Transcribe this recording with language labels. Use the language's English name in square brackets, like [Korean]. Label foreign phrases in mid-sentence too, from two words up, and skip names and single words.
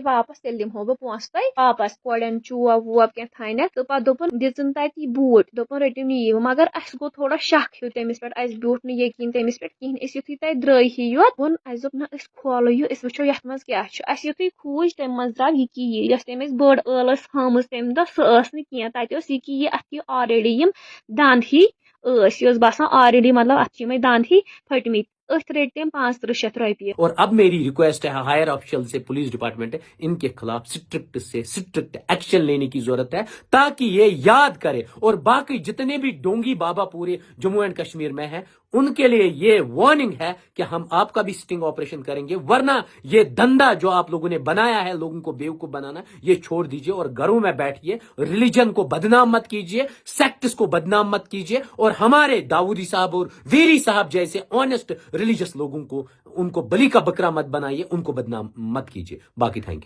[Kashmiri] واپس تیٚلہِ دِمہو بہٕ پونٛسہٕ تۄہہِ واپس کورٮ۪ن چوب ووب کینٛہہ تھاینَکھ تہٕ پتہٕ دوٚپُن دِژٕن تتہِ یہِ بوٗٹھ دوٚپُن رٔٹِو نِیِو مگر اسہِ گوٚو تھوڑا شک ہیوٗ تٔمِس پٮ۪ٹھ اسہِ بیوٗٹھ نہٕ یقیٖن تٔمِس پٮ۪ٹھ کِہیٖنۍ أسۍ یُتھُے تتہِ درٛٲے ہی یوت ووٚن اسہِ دوٚپ نہ أسۍ کھولو یہِ أسۍ وٕچھو یتھ منٛز کیٛاہ چھُ اسہِ یُتھُے کھوٗج تمہِ منٛز درٛاو یہِ کی یہِ یۄس تٔمۍ اَسہِ بٔڑ ٲل ٲس ہٲومٕژ تمہِ دۄہ سۄ ٲس نہٕ کینٛہہ تتہِ اوس یہِ کی یہِ اتھ یہِ آلریڈی یِم دند ہی ٲسۍ یہِ اوس باسان آلریڈی مطلب اتھ چھِ یِمے دند ہی پھٔٹمٕتۍ أتھۍ رٔٹۍ تٔمۍ 3500 رۄپیہِ [Urdu] اور اب میری ریکویسٹ ہے [English] higher official [Urdu] سے [English] police department [Urdu] ہے ان کے خلاف سٹرکٹ سے [English] strict action [Urdu] لینے کی ضرورت ہے تاکہ یہ یاد کرے اور باقی جتنے بھی ڈونگی بابا پورے جموں اینڈ کشمیر میں ہیں ان کے لیے یہ وارننگ ہے کہ ہم آپ کا بھی [English] sting operation [Urdu] کریں گے ورنہ یہ دھندا جو آپ لوگوں نے بنایا ہے لوگوں کو بیوقوف بنانا یہ چھوڑ دیجئے اور گھروں میں بیٹھیے ریلیجن کو بدنام مت کیجئے سیکٹس کو بدنام مت کیجئے اور ہمارے داؤدی صاحب اور ویری صاحب جیسے [English] honest religious [Urdu] لوگوں کو ان کو بلی کا بکرا مت بنائیے ان کو بدنام مت کیجئے باقی [English] thank you